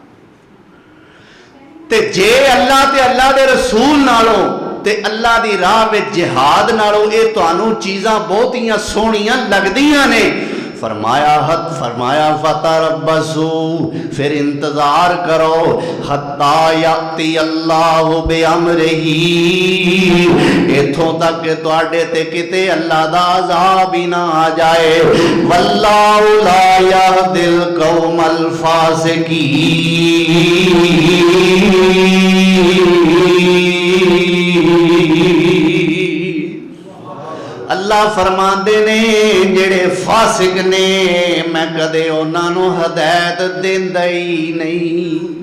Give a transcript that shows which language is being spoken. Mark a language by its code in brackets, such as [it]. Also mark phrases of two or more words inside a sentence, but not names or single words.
[pa] تے جے اللہ تے اللہ دے رسول نالوں تے اللہ دی راہ وچ جہاد نالوں یہ تہانوں چیزاں بہتیاں سوہنیاں لگدیاں نے، فرمایا فتربصوا، فیر انتظار کرو, [ar] حتى يأتي الله بأمره, [pa] اتھوں تک کہ تہاڈے تے کتے اللہ دا عذاب ہی نہ آ جائے. [ar] والله لا يهدي القوم [pa] اللہ فرماتے نے جیہڑے فاسق نے میں کدے اونہاں نے ہدایت دیندا ہی نہیں.